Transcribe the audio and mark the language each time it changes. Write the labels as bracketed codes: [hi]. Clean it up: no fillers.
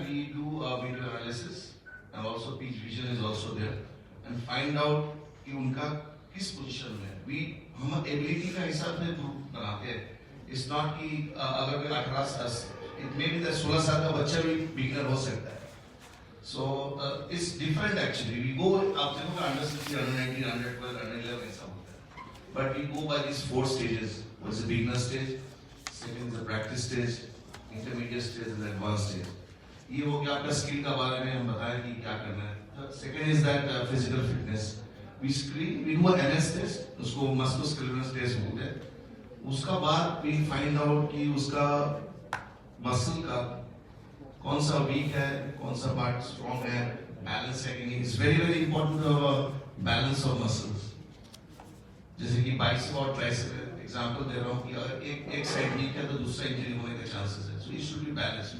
[en] we do a video analysis and also pitch vision is also there and find out [hi] कि उनका किस position में है। हम एबिलिटी का हिसाब से ग्रुप बनाते हैं। [en] it's not [hi] कि अगर कोई 18 [en] it may be [hi] 16 साल का बच्चा भी बिगिनर हो सकता है। [en] So it's different actually. We go [hi] आप देखोगे [en] under 16, under 19, under 12, under 11 [hi] ऐसा होता है. [en] But we go by these 4 stages. One is the beginner stage, second is the practice stage, intermediate stage and the advanced stage. [hi] ये हो गया आपका skill का बारे में हम बताएं कि क्या करना है। [en] Second is that physical fitness. We screen, we do a NS test, [hi] उसको [en] musculoskeletal test [hi] बोलते हैं। उसका बाद [en] we find out [hi] कि उसका मसल का कौन सा वीक है, कौन सा पार्ट स्ट्रॉन्ग है, बैलेंस है कि नहीं। [en] It's very very important balance of muscles. [hi] जैसे कि बाइसेप और ट्राइसेप एग्जांपल दे रहा हूँ कि अगर एक साइड वीक है तो दूसरा इंजरी होने के चांसेस है। [en] So it should be balance.